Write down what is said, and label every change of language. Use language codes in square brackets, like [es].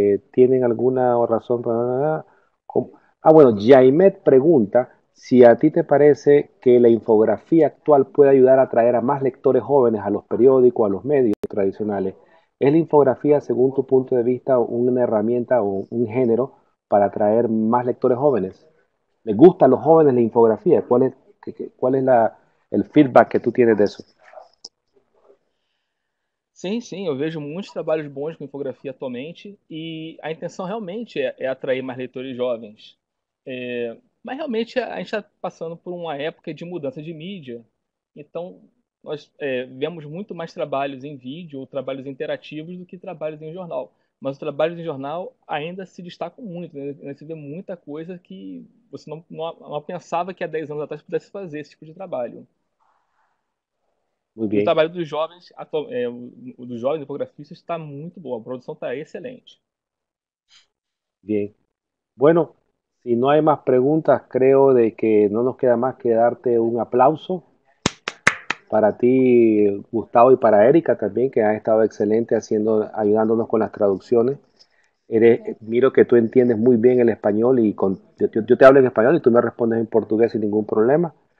[es] ¿Tienen alguna razón para... bueno, Jaimet pregunta si a ti te parece que la infografía actual puede ayudar a atraer a más lectores jóvenes a los periódicos, a los medios tradicionales. ¿Es la infografía, según tu punto de vista, una herramienta o un género para atraer más lectores jóvenes? ¿Les gusta a los jóvenes la infografía? ¿Cuál es el feedback que tú tienes de eso? [pt] Sim, sim, eu vejo muitos trabalhos bons com infografia atualmente e a intenção realmente é atrair mais leitores jovens. Mas realmente a gente está passando por uma época de mudança de mídia, então nós vemos muito mais trabalhos em vídeo ou trabalhos interativos do que trabalhos em jornal. Mas os trabalhos em jornal ainda se destacam muito, né? Ainda se vê muita coisa que você não pensava que há 10 anos atrás pudesse fazer esse tipo de trabalho. [es] Muy [pt] E o [es] bien. [pt] trabalho dos jovens, o dos jovens infografistas está muito bom, a produção está excelente. [es] Bien. Bueno, si no hay más preguntas, creo de que no nos queda más que darte un aplauso para ti, Gustavo, y para Erika también, que ha estado excelente ayudándonos con las traducciones. Miro que tú entiendes muy bien el español y yo te hablo en español y tú me respondes en portugués sin ningún problema.